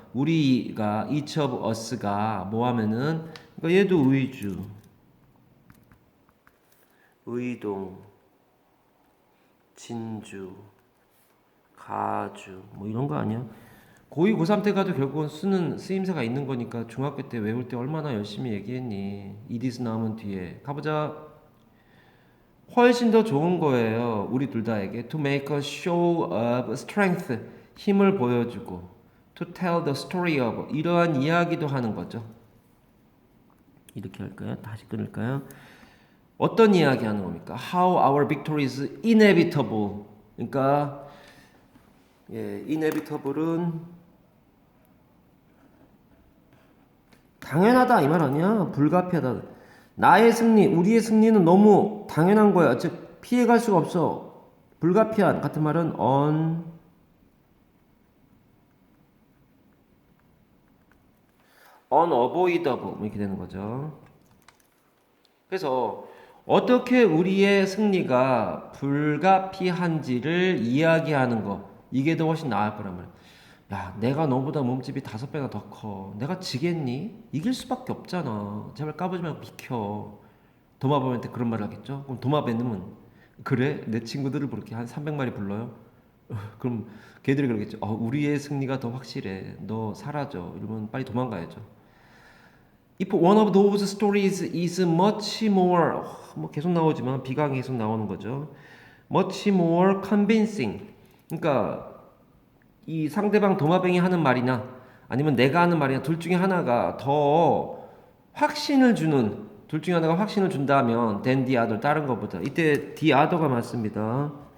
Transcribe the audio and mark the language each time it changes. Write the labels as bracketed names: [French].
[Korean] 우리가 [English] each of us [Korean] 가 뭐 하면은 그러니까 얘도 의주 의동 진주 가주 뭐 이런 거 아니야? 고2, 고3 때 가도 결국은 쓰는 쓰임새가 있는 거니까 중학교 때 외울 때 얼마나 열심히 얘기했니. 이디스 나오면 뒤에 가보자. 훨씬 더 좋은 거예요. 우리 둘 다에게 [English] to make a show of strength [Korean] 힘을 보여주고 [English] to tell the story of [Korean] 이러한 이야기도 하는 거죠. 이렇게 할까요? 다시 끊을까요? 어떤 이야기 하는 겁니까? [English] How our victory is inevitable. [Korean] 그러니까 inevitable은 당연하다 이 말 아니야. 불가피하다. 나의 승리, 우리의 승리는 너무 당연한 거야. 즉 피해갈 수가 없어. 불가피한 같은 말은 unavoidable 이렇게 되는 거죠. 그래서 어떻게 우리의 승리가 불가피한지를 이야기하는 거 이게 더 훨씬 나을 거란 말이야. 야, 내가 너보다 몸집이 5배나 더 커. 내가 지겠니? 이길 수밖에 없잖아. 제발 까부지 말고 비켜. 도마뱀한테 그런 말을 하겠죠? 그럼 도마뱀은 그래? 내 친구들을 그렇게 한 300마리 불러요? 그럼 걔들이 그러겠죠. 우리의 승리가 더 확실해. 너 사라져. 이러면 빨리 도망가야죠. [English] If one of those stories is much more [Korean] 뭐 계속 나오지만 비강이 계속 나오는 거죠. [English] Much more convincing. [Korean] 그러니까 이 상대방 도마뱀이 하는 말이나 아니면 내가 하는 말이나 둘 중에 하나가 더 확신을 주는 둘 중에 하나가 확신을 준다면 [English] than the other [Korean] 다른 것보다 이때 [English] the other [Korean] 가 맞습니다.